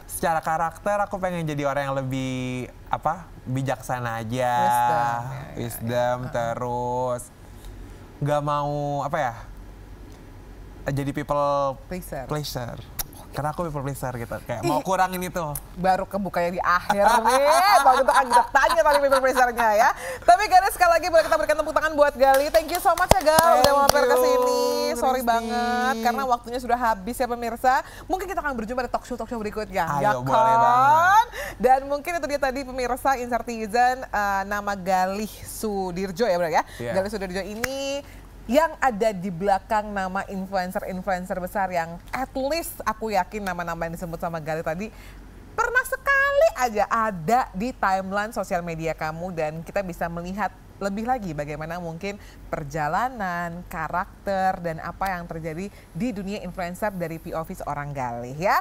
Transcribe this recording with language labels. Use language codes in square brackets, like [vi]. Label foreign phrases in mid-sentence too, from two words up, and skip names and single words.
[id] Secara karakter aku pengen jadi orang yang lebih bijaksana aja, wisdom, terus nggak mau jadi [en] people pleaser. [id] Karena aku [en] people pleaser [id] gitu, kayak mau kurangin itu. Baru kebukanya di akhir nih, baru kita akan tanya tadi [en] people pleasernya [id] ya. Tapi guys, sekali lagi boleh kita berikan tepuk tangan buat Gali. [en] Thank you so much [id] ya Gal, udah mampir ke sini. Sorry banget karena waktunya sudah habis ya pemirsa. Mungkin kita akan berjumpa di [en] talk show [id] berikutnya. Ayo, boleh banget. Dan mungkin itu dia tadi pemirsa Insartizen, nama Galih Sudirjo ya benar ya. Galih Sudirjo ini yang ada di belakang nama influencer besar yang [en] at least [id] aku yakin nama-nama yang disebut sama Gali tadi pernah sekali aja ada di timeline sosial media kamu, dan kita bisa melihat lebih lagi bagaimana mungkin perjalanan, karakter, dan apa yang terjadi di dunia influencer dari POV seorang Galih ya.